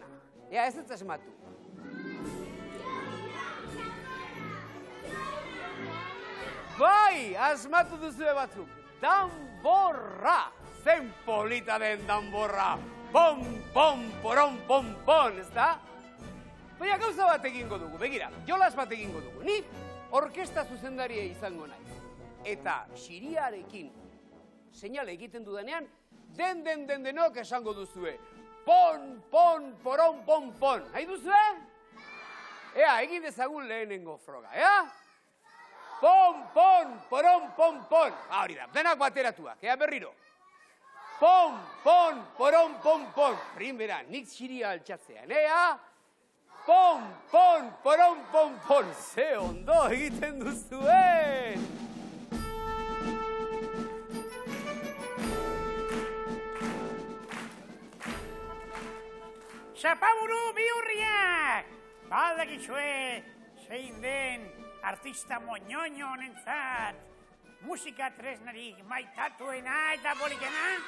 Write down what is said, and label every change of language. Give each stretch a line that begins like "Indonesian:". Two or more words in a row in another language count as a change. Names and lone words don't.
Basque: Ea, ez ez asmatu. Bai, asmatu duzue batzuk. Danborra! Zen polita den danborra! Pom, pom, poron, pom, pom, ez da? Baina gauza bat egingo dugu, begira, jolas bat egingo dugu. Ni orkesta zuzendaria izango naiz. Eta xiriarekin seinale egiten dudanean, denok esango duzue. Pon, pon, poron, pon, pon. Nahi duzue? Ea, egin dezagun lehenengo froga, ea? Pon, pon, poron, pon, pon. Hori da, denak bateratuak, ea berriro. Pon, pon, poron, pon, pon. Primera, nik xiria altxatzean, ea? Pon, pon, poron, pon, pon. Ze ondo egiten duzuen. Zapaburu bihurriak! Badakizue zein den artista moñoño honentzat musika tresnarik maitatuena eta polikena?